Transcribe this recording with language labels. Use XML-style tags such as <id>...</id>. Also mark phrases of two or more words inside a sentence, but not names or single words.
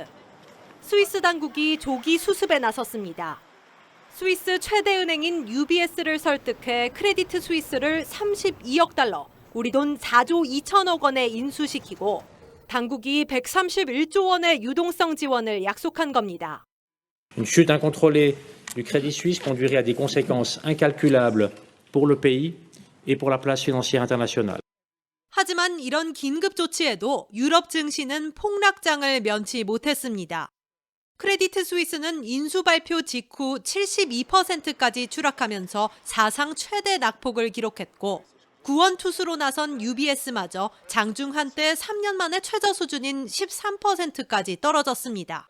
<ko>스위스 당국이 조기 수습에 나섰습니다. 스위스 최대 은행인 UBS를 설득해 크레디트 스위스를 32억 달러, 우리 돈 4조 2천억 원에 인수시키고 당국이 131조 원의 유동성 지원을 약속한 겁니다.</ko> <fr>Une chute incontrôlée du Crédit Suisse conduirait à des conséquences incalculables pour le pays et pour la place financière internationale.</fr> <ko>하지만 이런 긴급 조치에도 유럽 증시는 폭락장을 면치 못했습니다. 크레디트 스위스는 인수 발표 직후 72%까지 추락하면서 사상 최대 낙폭을 기록했고 구원투수로 나선 UBS마저 장중 한때 3년 만에 최저 수준인 13%까지 떨어졌습니다.</ko>